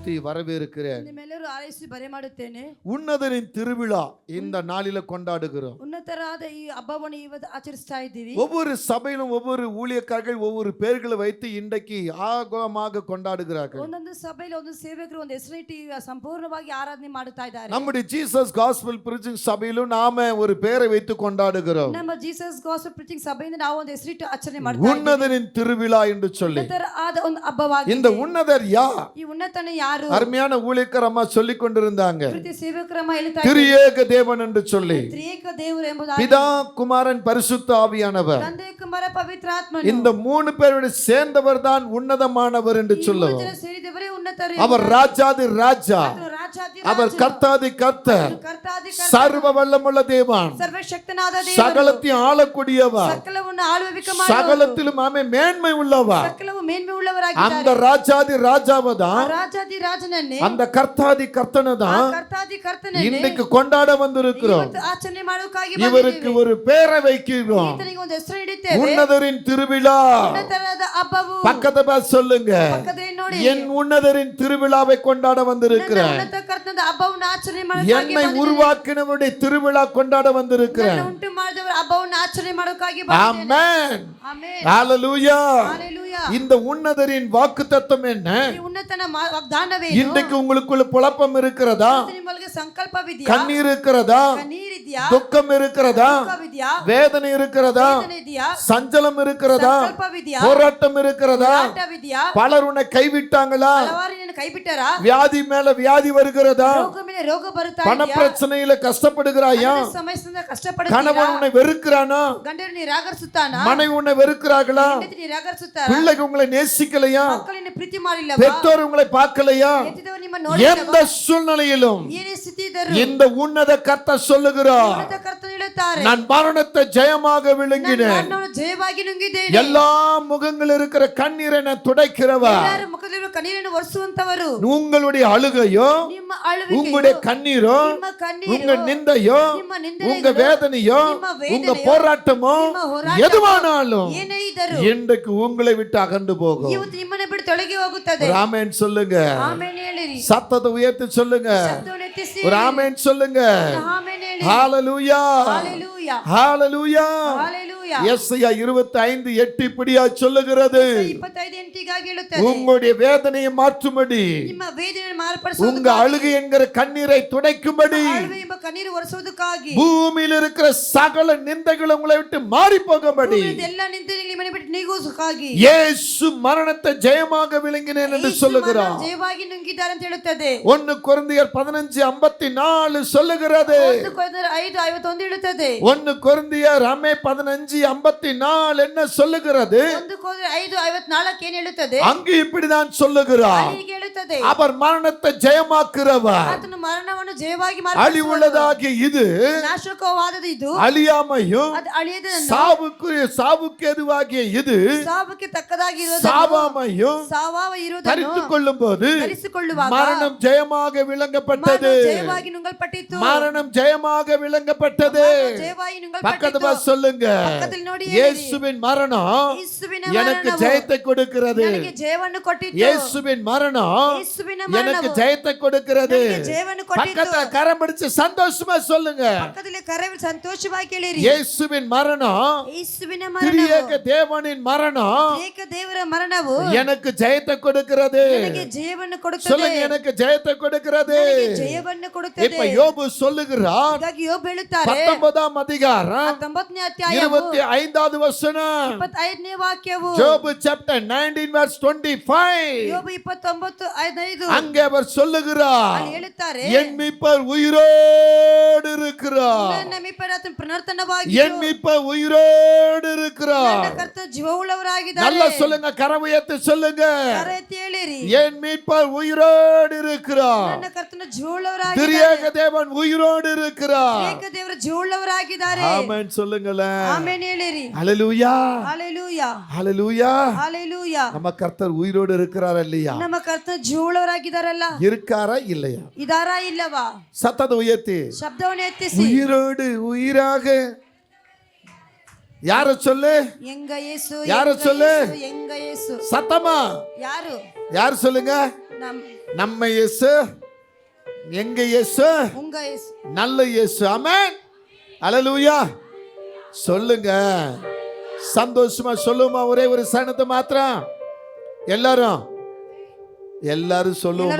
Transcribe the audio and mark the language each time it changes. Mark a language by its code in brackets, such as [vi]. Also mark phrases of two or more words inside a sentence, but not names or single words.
[ta] வரவேற்கிறேன். [kn] ನಿಮ್ಮೆಲ್ಲರೂ ಆರೈಸಿ ಬರೆ ಮಾಡುತ್ತೇನೆ. [ta] உன்னதரின் திருவிழா இந்த நாளில கொண்டாடுகிறோம். [kn] ಉನ್ನತರಾದ ಈ ಹಬ್ಬವನ್ನು ಇವತ್ತು ಆಚರಿಸ್ತಾ ಇದ್ದೀವಿ. [ta] ஒவ்வொரு சபையிலும் ஒவ்வொரு ஊழியக்காரர்கள் ஒவ்வொரு பெயர்களை வைத்து இன்றைக்கு ஆகமாக கொண்டாடுகிறார்கள். [kn] ಒಂದೊಂದು ಸಭೆಯಲ್ಲಿ ಒಂದು ಸೇವಕರು ಒಂದು ಹೆಸರಿಟ್ಟು ಸಂಪೂರ್ಣವಾಗಿ ಆರಾಧನೆ ಮಾಡುತ್ತಾ ಇದ್ದಾರೆ. [ta] நம்முடைய ஜீசஸ் காஸ்பல் பிரீச்சிங் சபையிலும் நாம ஒரு பெயரை வைத்து கொண்டாடுகிறோம். [kn] ನಮ್ಮ ಜೀಸಸ್ ಗಾಸ್ಪಲ್ ಪ್ರೀಚಿಂಗ್ ಸಭೆಯಿಂದ ನಾವು ಒಂದು ಹೆಸರಿಟ್ಟು ಆಚರಣೆ ಮಾಡ್ತಾ ಇದ್ದೀವಿ. [ta] உன்னதரின் திருவிழா என்று சொல்லி. [kn] ಉನ್ನತರಾದ ಒಂದು ಹಬ್ಬವಾಗಿದೆ. [ta] இந்த உன்னதர் யார்? [kn] ಈ ಉನ್ನತನು ಯಾರು? [ta] அருமையான ஊழியக்கார அம்மா சொல்லிக் கொண்டிருந்தாங்க. [kn] ಪ್ರೀತಿ ಸೇವಕರಮ್ಮ ಹೇಳ್ತಾ [ta] திரியேக தேவன் என்று சொல்லி. [kn] ತ್ರಿಯೇಕ ದೇವರು ಎಂಬುದಾಗಿ [ta] பிதா குமாரன் பரிசுத்த ஆவியானவர். [kn] ತಂದೆ ಕುಮಾರ ಪವಿತ್ರ ಆತ್ಮನು. [ta] இந்த மூணு பேரோட சேர்ந்தவர் தான் உன்னதமானவர் என்று சொல்லுவோம். [kn] ಸೇರಿದವರೇ ಉನ್ನತರು. [ta] அவர் ராஜாதி ராஜா, அவர் கர்த்தாதி கர்த்தர், சர்வ வல்லமுள்ள தேவன், [kn] ಸರ್ವಶಕ್ತನಾದ ದೇವರು, [ta] சகலத்தையும் ஆளக்கூடியவர், [kn] ಸಕಲವನ್ನು ಆಳ್ವಿಕೆ ಮಾಡುವವರು, [ta] சகலத்திலும் ஆமே மேன்மை உள்ளவர். [kn] ಸಕಲವು ಮೇನ್ಮೆ ಉಳ್ಳವರಾಗಿದ್ದಾರೆ. [ta] அந்த ராஜாதி ராஜாவை தான், [kn] ರಾಜಾದಿ ರಾಜನನ್ನೇ, [ta] அந்த கர்த்தாதி கர்த்தனை தான் [kn] ಕರ್ತಾದಿ ಕರ್ತನನ್ನೇ [ta] இன்னைக்கு கொண்டாட வந்திருக்கிறோம். [kn] ಇವತ್ತು ಆಚರಣೆ ಮಾಡೋಕ್ಕಾಗಿ [ta] இவருக்கு ஒரு பெயரை வைக்கிறோம். [kn] ಈತನಿಗೆ ಒಂದು ಹೆಸರು ಇಡುತ್ತೇವೆ. [ta] உன்னதரின் திருவிழா. [kn] ಉನ್ನತರಾದ ಹಬ್ಬವು. [ta] பக்கத்தை பார்த்து சொல்லுங்க, [kn] ಪಕ್ಕದಲ್ಲಿ ನೋಡಿ, [ta] என் உன்னதரின் திருவிழாவை கொண்டாட வந்திருக்கிறேன். [kn] ಉನ್ನತ ಕರ್ತನ ಹಬ್ಬವನ್ನು ಆಚರಣೆ ಮಾಡೋಕ್ಕಾಗಿ [ta] என்னை உருவாக்கினவருடைய திருவிழா கொண்டாட வந்திருக்கிறேன். [kn] ಉಂಟು ಮಾಡಿದವರ ಹಬ್ಬವನ್ನು ಆಚರಣೆ ಮಾಡೋಕ್ಕಾಗಿ [ta] ஆமென். [kn] ಆಮೆನ್. [ta] ஹalleluya. ஹalleluya. இந்த உன்னதரின் வாக்குத்தத்தம் என்ன? [kn] ಈ ಉನ್ನತನ ವಾಗ್ದಾನವೇ [ta] இன்றைக்கு உங்களுக்குள்ள குழப்பம் இருக்கிறதா? [kn] ನಿಮ್ಮೊಳಗೆ ಸಂಕಲ್ಪವಿದೆಯಾ? [ta] கண்ணீர் இருக்கிறதா? [kn] ಕಣ್ಣೀರಿದೆಯಾ? [ta] துக்கம் இருக்கிறதா? [kn] ದುಃಖವಿದೆಯಾ? [ta] வேதனை இருக்கிறதா? [kn] ವೇದನೆಯಿದೆಯಾ? [ta] சஞ்சலம் இருக்கிறதா? [kn] ಸಂಕಲ್ಪವಿದೆಯಾ? [ta] போராட்டம் இருக்கிறதா? [kn] ಹೋರಾಟವಿದೆಯಾ? [ta] பலர் உன்னை கைவிட்டாங்களா? [kn] ಹಲವಾರು ನಿನ್ನ ಕೈ ಬಿಟ್ಟರಾ? [ta] வியாதி மேல வியாதி வருகிறதா? [kn] ರೋಗ ಮೇಲೆ ರೋಗ ಬರುತ್ತಾ [ta] பண [kn] ಇದೆಯಾ? [ta] பிரச்சனையில கஷ்டப்படுகிறாயா? [kn] ಸಮಸ್ಯೆಯಿಂದ ಕಷ್ಟಪಡುತ್ತೀರಾ? [ta] கணவன் உன்னை வெறுக்கிறானா? [kn] ಗಂಡನು ನಿರಾಕರಿಸುತ್ತಾನಾ? [ta] மனைவி உன்னை வெறுக்கிறார்களா? [kn] ಹೆಂಡತಿ ನಿರಾಕರಿಸುತ್ತಾರಾ? [ta] பிள்ளைகள் உங்களை நேசிக்கலையா? [kn] ಮಕ್ಕಳನ್ನು ಪ್ರೀತಿ ಮಾಡಿಲ್ಲವಾ? [ta] பெற்றோர் உங்களை பார்க்கலையா? [kn] ಹೆತ್ತಿದವರು ನಿಮ್ಮ [ta] எந்த [kn] ನೋಡಿಲ್ಲವಾ? [ta] சூழ்நிலையிலும் [kn] ಏನೇ ಸ್ಥಿತಿ ಇದ್ದರೂ [ta] இந்த உன்னத கர்த்தர் சொல்லுகிறார், [kn] ಉನ್ನತ ಕರ್ತನು ಹೇಳುತ್ತಾರೆ, [ta] நான் மரணத்தை ஜெயமாக விழுங்கினேன். [kn] ನಾನು ಜಯವಾಗಿ ನುಂಗಿದ್ದೇನೆ. [ta] எல்லா முகங்கள் இருக்கிற கண்ணீரை நான் துடைக்கிறவர். [kn] ಎಲ್ಲರ ಮುಖದಲ್ಲಿರುವ ಕಣ್ಣೀರನ್ನು ಒರೆಸುವಂತವರು. [ta] உங்களுடைய அழுகையோ, [kn] ನಿಮ್ಮ ಅಳುವಿಕೆಯೋ, [ta] உங்களுடைய கண்ணீரோ, [kn] ನಿಮ್ಮ ಕಣ್ಣೀರೋ, [ta] உங்க நிந்தையோ, [kn] ನಿಮ್ಮ ನಿಂದನೆಗಳೋ, [ta] உங்க வேதனையோ, [kn] ನಿಮ್ಮ ವೇದನೆಯೋ, [ta] உங்க போராட்டமோ, [kn] ನಿಮ್ಮ ಹೋರಾಟವೋ, [ta] எதுவானாலும் [kn] ಏನೇ ಇದ್ದರೂ [ta] இன்றைக்கு உங்களை விட்டு அகன்று போகும். [kn] ಇವತ್ತು ನಿಮ್ಮನ್ನು ಬಿಟ್ಟು ತೊಲಗಿ ಹೋಗುತ್ತದೆ. [ta] ஒரு ஆமென் சொல்லுங்க. [kn] ಆಮೆನ್ ಹೇಳಿರಿ. [ta] சத்தத்தை உயர்த்தி சொல்லுங்க. [kn] ಶಬ್ದವನ್ನು ಎತ್ತಿಸಿ [ta] ஒரு ஆமென் சொல்லுங்க. [kn] ಆಮೆನ್ ಹೇಳಿ. [ta] ஹalleluya. ஹalleluya. ஹalleluya. ஹalleluya. யெசாயா 25:8 இப்படியா சொல்லுகிறது, [kn] 25:8 ಹೇಳುತ್ತದೆ, [ta] உங்களுடைய வேதனையை மாற்றும்படி, [kn] ನಿಮ್ಮ ವೇದನೆಯನ್ನು [ta] உங்க [kn] ಮಾರ್ಪಡಿಸುವುದಕ್ಕಾಗಿ, [ta] அழுகை என்கிற கண்ணீரை துடைக்கும்படி, [kn] ಅಳುವೆ ಎಂಬ ಕಣ್ಣೀರು ಒರೆಸುವುದಕ್ಕಾಗಿ, [ta] பூமியில் இருக்கிற சகல நிந்தைகள் உங்களை விட்டு மாறி போகும்படி, [kn] ಎಲ್ಲ ನಿಂತಿರಲಿ ನಿಮ್ಮನ್ನು ಬಿಟ್ಟು ನೀಗುವುದಕ್ಕಾಗಿ, [ta] இயேசு மரணத்தை ஜெயமாக விழுங்கினேன் என்று சொல்லுகிறார். [kn] ಜಯವಾಗಿ ನುಂಗಿದ್ದಾರೆ ಅಂತ ಹೇಳುತ್ತದೆ. [ta] 1 கொரிந்தியர் 15:54 சொல்லுகிறது. [kn] 1 ಕೊರಿಂಥರ್ 5:51 ಹೇಳುತ್ತದೆ. [ta] 1 கொரிந்தியர் 15:54 என்ன சொல்லுகிறது? [kn] 1 ಕೊರಿಂಥರ್ 5:54 ಏನು ಹೇಳುತ್ತದೆ? [ta] அங்கு இப்படிதான் சொல்லுகிறார், [kn] ಹೀಗೆ ಹೇಳುತ್ತದೆ, [ta] அவர் மரணத்தை ஜெயமாக்குறவர். [kn] ಆತನು ಮರಣವನ್ನು ಜಯವಾಗಿ [ta] அழிவுள்ளதாகிய இது [kn] ನಾಶಕವಾದದ್ದು ಇದು [ta] அழியாமையும், [kn] ಅದು ಅಳಿಯದನ್ನು [ta] சாவுக்கு எதுவாகிய இது [kn] ಸಾವಕ್ಕೆ ತಕ್ಕದಾಗಿರುವುದನ್ನು, [ta] சாவாமையும் [kn] ಸಾವಾವ ಇರುವುದನ್ನು [ta] தரித்துக் கொள்ளும் போது [kn] ಧರಿಸಿಕೊಳ್ಳುವಾಗ [ta] மரணம் ஜெயமாக விளங்கப்பட்டது. [kn] ಮರಣ ಜಯವಾಗಿ ನುಂಗಲ್ಪಟ್ಟಿತು. [ta] மரணம் ஜெயமாக விளங்கப்பட்டது. [kn] ಮರಣ ಜಯವಾಗಿ [ta] பக்கத்து [kn] ನುಂಗಲ್ಪಟ್ಟಿತು. [ta] பார்த்து சொல்லுங்க, [kn] ಪಕ್ಕದಲ್ಲಿ ನೋಡಿ [ta] இயேசுவின் மரணம் [kn] ಯೇಸುವಿನ [ta] எனக்கு [kn] ಮರಣವು [ta] ஜெயத்தை கொடுக்கிறது. [kn] ನನಗೆ ಜಯವನ್ನು ಕೊಟ್ಟಿತು. [ta] இயேசுவின் மரணம் [kn] ಯೇಸುವಿನ [ta] எனக்கு [kn] ಮರಣವು [ta] ஜெயத்தை கொடுக்கிறது. [kn] ನನಗೆ ಜಯವನ್ನು ಕೊಟ್ಟಿತು. [ta] பக்கத்துல கரம் பிடிச்சு சந்தோஷமா சொல்லுங்க, [kn] ಪಕ್ಕದಲ್ಲಿ ಕರೆವಿ ಸಂತೋಷವಾಗಿ ಕೇಳಿರಿ. [ta] இயேசுவின் மரணம், [kn] ಯೇಸುವಿನ [ta] திரியேக [kn] ಮರಣವು, [ta] தேவனின் மரணம் [kn] ಏಕ ದೇವರ ಮರಣವು [ta] எனக்கு ஜெயத்தை கொடுக்கிறது. [kn] ನನಗೆ ಜಯವನ್ನು ಕೊಡುತ್ತದೆ. [ta] சொல்லுங்க, எனக்கு ஜெயத்தை கொடுக்கிறது. [kn] ನನಗೆ ಜಯವನ್ನು ಕೊಡುತ್ತದೆ. [ta] இப்ப யோபு சொல்லுகிறார், [kn] ಹಾಗಾಗಿ ಯೋಬ ಹೇಳುತ್ತಾರೆ, [ta] 19ஆம் அதிகாரம் [kn] 19ನೇ ಅಧ್ಯಾಯ [ta] 25வது வசனம், [kn] 25ನೇ ವಾಕ್ಯವು, [en] Job chapter 19 verse 25. [kn] ಯೋಬ 29:5 [ta] அங்கே அவர் சொல்லுகிறார், [kn] ಅಲ್ಲಿ ಹೇಳುತ್ತಾರೆ, [ta] என் மீட்பர் உயிரோடு இருக்கிறார். [kn] ನನ್ನ ಮೆಪ್ಪರ ಆತನು ಪುನರ್ತನವಾಗಿ, [ta] என் மீட்பர் உயிரோடு இருக்கிறார். [kn] ನನ್ನ ಕರ್ತನು ಜೀವವುಳ್ಳವರಾಗಿದ್ದಾರೆ. [ta] நல்லா சொல்லுங்க, கரம் உயர்த்தி சொல்லுங்க, [kn] ಕರೆ ಎತ್ತಿ ಹೇಳಿರಿ, [ta] என் மீட்பர் உயிரோடு இருக்கிறார். [kn] ನನ್ನ ಕರ್ತನು ಜೀವವುಳ್ಳವರಾಗಿದ್ದಾರೆ. [ta] திரியேக தேவன் உயிரோடு இருக்கிறார். [kn] ಏಕ ದೇವರು ಜೀವವುಳ್ಳವರಾಗಿದ್ದಾರೆ. [ta] ஆமென் சொல்லுங்களேன். [kn] ಆಮೆನ್ ಹೇಳಿರಿ. [ta] ஹalleluya. [kn] ಹalleluya. [ta] ஹalleluya. [kn] ಹalleluya. [ta] நம்ம கர்த்தர் உயிரோடு இருக்கிறார் இல்லையா? [kn] ನಮ್ಮ ಕರ್ತನು ಜೀವವುಳ್ಳವರಾಗಿದ್ದಾರಲ್ಲ, [ta] இருக்காரா இல்லையா? [kn] ಇದಾರಾ ಇಲ್ಲವಾ? [ta] சத்தத்தை உயர்த்தி [kn] ಶಬ್ದವನ್ನು ಎತ್ತಿಸಿ, [ta] உயிரோடு உயிராக யார சொல்லு, [kn] ಎಂಗ ಯೇಸು, ಯಾರು ಎಂಗ [ta] சொல்லு? [kn] ಯೇಸು, ಎಂಗ ಯೇಸು. [ta] சத்தமா [kn] ಯಾರು? [ta] யார் சொல்லுங்க? நம்ம இயேசு. எங்க இயேசு? உங்க இயேசு. நல்ல இயேசு. ஆமென். அல்லேலூயா. சொல்லுங்க, சந்தோஷமா சொல்லுமா? ஒரே ஒரு சரணத்தை மாத்திரம் எல்லாரும் சொல்லுமா?